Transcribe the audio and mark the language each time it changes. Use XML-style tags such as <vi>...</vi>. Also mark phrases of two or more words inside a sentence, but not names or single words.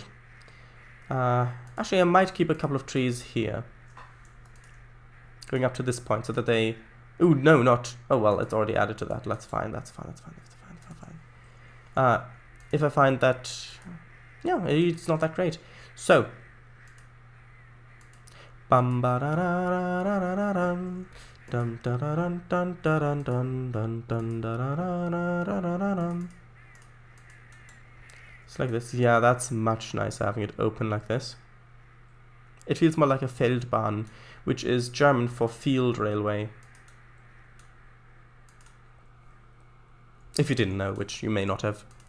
<en>Actually, I might keep a couple of trees here, going up to this point, so that they... Ooh, no, not... Oh, well, it's already added to that. That's fine, that's fine, that's fine, that's fine, that's fine. If I find that... Yeah, it's not that great. So... Bum ba da da da da da dum dum da da dun dun da dun dun dun dun da da da da da da dum. It's like this. Yeah, that's much nicer having it open like this. It feels more like a Feldbahn, which is German for field railway. If you didn't know, which you may not have.</en>